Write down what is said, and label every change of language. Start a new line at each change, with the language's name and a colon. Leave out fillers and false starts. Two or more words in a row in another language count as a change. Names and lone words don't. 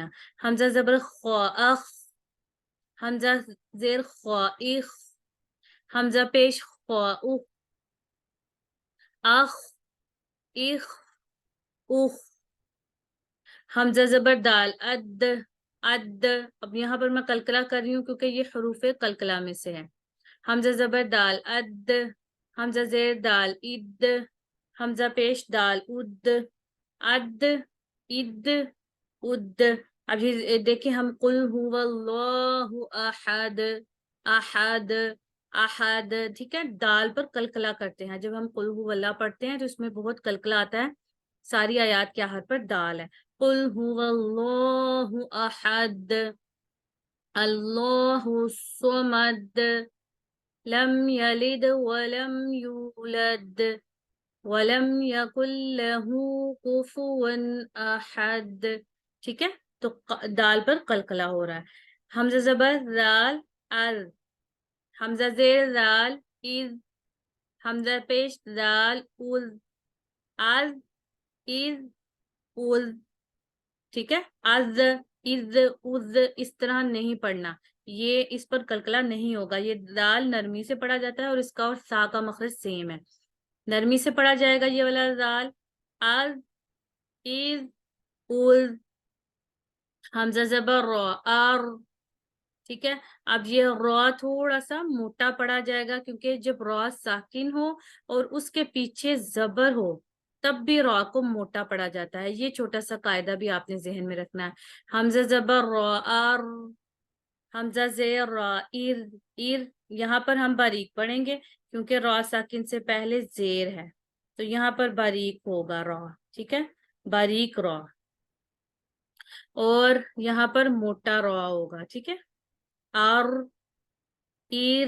Urdu: حمزہ زبر خا اخ، حمزہ زیر خا اخ، حمزہ پیش خا اخ، اخ اخ اخ. حمزہ زبر دال اد اد. اب یہاں پر میں قلقلہ کر رہی ہوں کیونکہ یہ حروف قلقلہ میں سے ہے. حمزہ زبر دال اد، حمزہ زیر دال اد، حمزہ پیش دال اد، اد اد اد. اب یہ دیکھیں ہم
Arabic: قل هو اللہ احد احد احد،
Urdu: ٹھیک ہے. دال پر قلقلہ کرتے ہیں. جب ہم
Arabic: قل هو اللہ
Urdu: پڑھتے ہیں تو اس میں بہت قلقلہ آتا ہے. ساری آیات کے آخر پر دال ہے.
Arabic: قل هو اللہ احد اللہ الصمد لم یلد ولم یولد ولم یکن له کفوا احد.
Urdu: ٹھیک ہے. تو دال پر قلقلہ ہو رہا ہے. حمزہ زبر زال از، حمزہ زیر زال از، حمزہ پیش زال از، از از از. ٹھیک ہے. از از از اس طرح نہیں پڑھنا، یہ اس پر قلقلہ نہیں ہوگا. یہ دال نرمی سے پڑھا جاتا ہے اور اس کا اور سا کا مخرج سیم ہے. نرمی سے پڑھا جائے گا یہ والا دال. از از از. حمزہ زبر را ار، ٹھیک ہے. اب یہ را تھوڑا سا موٹا پڑھا جائے گا کیونکہ جب را ساکن ہو اور اس کے پیچھے زبر ہو تب بھی را کو موٹا پڑھا جاتا ہے. یہ چھوٹا سا قاعدہ بھی آپ نے ذہن میں رکھنا ہے. حمزہ زبر را ار، حمزہ زیر را ایر ایر. یہاں پر ہم باریک پڑھیں گے کیونکہ را ساکن سے پہلے زیر ہے تو یہاں پر باریک ہوگا را. ٹھیک ہے. باریک را. اور یہاں پر موٹا را ہوگا. ٹھیک ہے. آر ایر.